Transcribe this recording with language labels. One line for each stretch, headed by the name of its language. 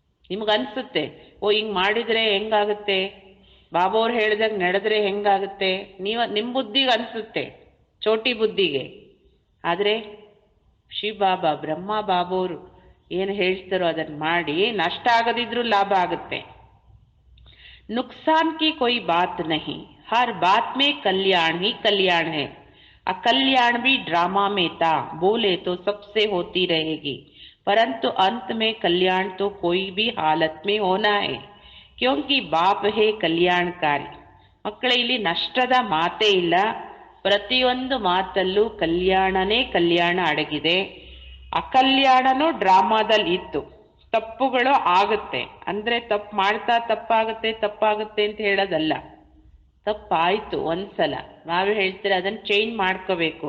Kannada: ನಿಮ್ಗನ್ಸುತ್ತೆ, ಓ ಹಿಂಗೆ ಮಾಡಿದ್ರೆ ಹೆಂಗಾಗುತ್ತೆ, ಬಾಬೋರ್ ಹೇಳ್ದಾಗ ನಡೆದ್ರೆ ಹೆಂಗಾಗುತ್ತೆ, ನಿಮ್ಮ ಬುದ್ಧಿಗೆ ಅನ್ಸುತ್ತೆ, ಚೋಟಿ ಬುದ್ಧಿಗೆ. ಆದರೆ ಶ್ರೀ ಬಾಬಾ ಬ್ರಹ್ಮ ಬಾಬೋರು ಏನು ಹೇಳ್ತಾರೋ ಅದನ್ನು ಮಾಡಿ ನಷ್ಟ ಆಗದಿದ್ರೂ ಲಾಭ ಆಗುತ್ತೆ.
Hindi: नुकसान की कोई बात नहीं, हर बात में कल्याण ही कल्याण है. अकल्याण भी ड्रामा में था, बोले तो सबसे होती रहेगी, परंतु अंत में कल्याण तो कोई भी हालत में होना है, क्योंकि बाप है कल्याणकारी.
Kannada: ಮಕ್ಕಳೇ, ಇಲ್ಲಿ ನಷ್ಟದ ಮಾತೇ ಇಲ್ಲ. ಪ್ರತಿಯೊಂದು ಮಾತಲ್ಲೂ ಕಲ್ಯಾಣನೇ ಕಲ್ಯಾಣ ಅಡಗಿದೆ. ಅಕಲ್ಯಾಣನೂ ಡ್ರಾಮಾದಲ್ಲಿ ಇತ್ತು. ತಪ್ಪುಗಳು ಆಗುತ್ತೆ ಅಂದ್ರೆ ತಪ್ಪು ಮಾಡ್ತಾ ತಪ್ಪಾಗುತ್ತೆ ಅಂತ ಹೇಳೋದಲ್ಲ. ತಪ್ಪಾಯ್ತು ಒಂದ್ಸಲ, ನಾವೇ ಹೇಳ್ತೀರ ಅದನ್ನ ಚೇಂಜ್ ಮಾಡ್ಕೋಬೇಕು.